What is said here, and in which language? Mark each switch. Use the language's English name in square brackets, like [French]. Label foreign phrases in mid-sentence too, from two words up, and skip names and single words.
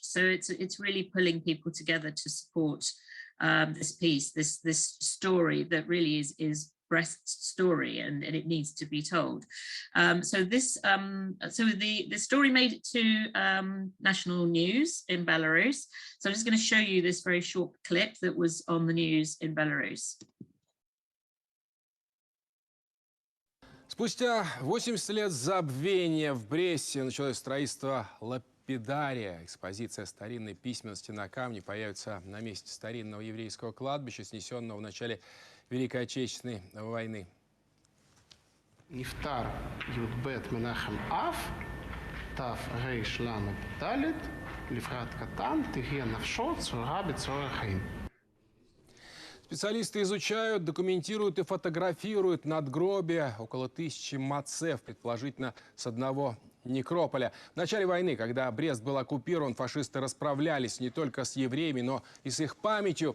[English] So it's really pulling people together to support this piece, this story that really is Brest's story, and it needs to be told. So the story made it to national news in Belarus. So I'm just going to show you this very short clip that was on the news in Belarus. [Russian] Спустя 80 лет забвения в Бресте началось строительство лапидария. Экспозиция старинной письменности на камне появится на месте старинного еврейского кладбища, снесенного в начале Великой Отечественной войны. [Hebrew] נפטר י"ב מנחם אב, תר"ל ד', לפרט קטן, תהיה נפשו צרורה בצרור החיים. [Russian] Специалисты изучают, документируют и фотографируют надгробия около 1000 мацев, предположительно с одного некрополя. В начале войны, когда Брест был оккупирован, фашисты расправлялись не только с евреями, но и с их памятью.